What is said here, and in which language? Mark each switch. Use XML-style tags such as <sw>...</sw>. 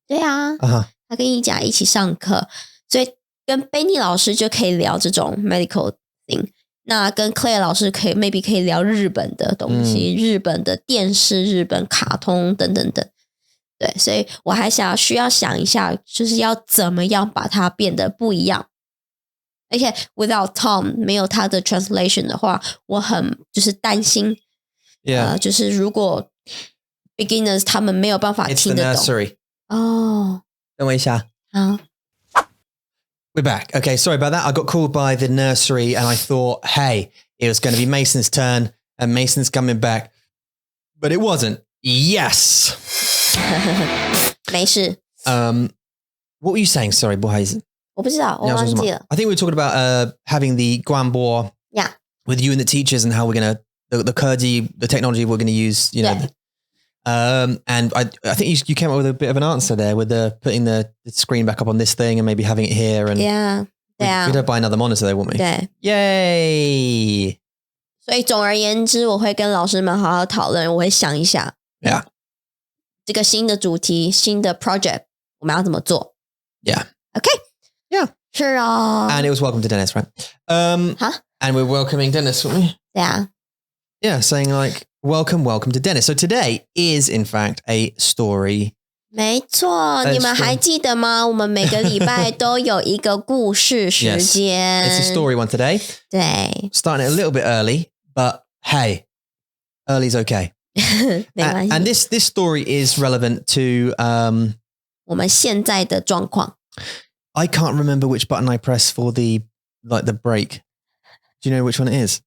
<zh>对啊他跟一甲一起上课所以跟 Benny 老师就可以聊这种</zh> <en>medical thing</en> <zh>那跟 Claire 老师</zh> <en>maybe</en> <zh>可以聊日本的东西日本的电视日本卡通等等等对所以我还需要想一下就是要怎么样把它变得不一样而且</zh> <en>without Tom</en> <zh>没有他的</zh> <en>translation</en> <zh>的话我很就是担心就是如果</zh> <en>beginners</en> <zh>他们没有办法听得懂</zh> <en>It's the nursery</en> <zh>等我一下好</zh> <en>We're back. Okay, sorry about that. I got called by the nursery and I thought, hey, it was going to be Mason's turn and Mason's coming back. But it wasn't. Yes.</en> <zh>没事</zh> <en>What were you saying? Sorry,</en> <zh>不好意思我不知道我忘记了</zh> <en>I think we were talking about having the Guanbo with you and the teachers and how we're going to, the Kurdi, the technology we're going to use, you know. And I think you came up with a bit of an answer there with putting the screen back up on this thing and maybe having it here. And we don't buy another monitor though, won't we?</en> <zh>对</zh> <en>Yay!</en> <zh>所以总而言之我会跟老师们好好讨论我会想一下这个新的主题新的 project 我们要怎么做</zh> <en>Yeah. Okay. Yeah.</en> <zh>是啊</zh> <en>And it was welcome to Dennis, right? And we're welcoming Dennis, weren't we?</en> <zh>对啊</zh> <en>Yeah, saying like, welcome to Dennis. So today is in fact a story.</en> <zh>没错你们还记得吗我们每个礼拜都有一个故事时间</zh> <en>It's a story one today.</en> <zh>对</zh> <en>Starting it a little bit early, but hey, early's okay.</en> <zh>没关系</zh> <en>And this story is relevant to</en> <zh>我们现在的状况</zh> <en>I can't remember which button I press for the break. Do you know which one it is?</en>